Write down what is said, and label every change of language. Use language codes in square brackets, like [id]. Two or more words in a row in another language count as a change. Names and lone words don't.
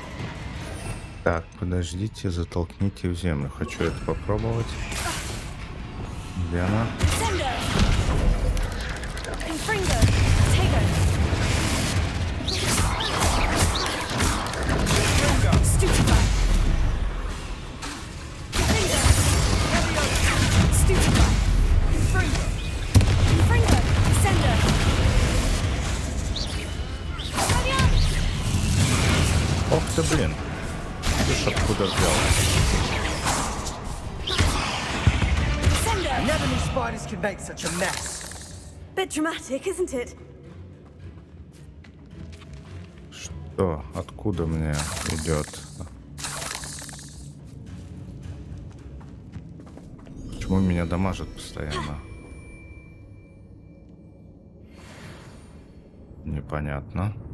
[ru] Так, подождите, затолкните в землю. Хочу это попробовать. Где она? [la] Sender. Confringo. Tago. Stupefy. Confringo. Stupefy. Confringo. Confringo. Sender. [ru] Ох ты, блин. Ты ж откуда взял? [en] Never knew spiders could make such a mess. Bit dramatic, isn't it? [ru] Что? Откуда мне идет? Почему меня дамажит постоянно? Непонятно.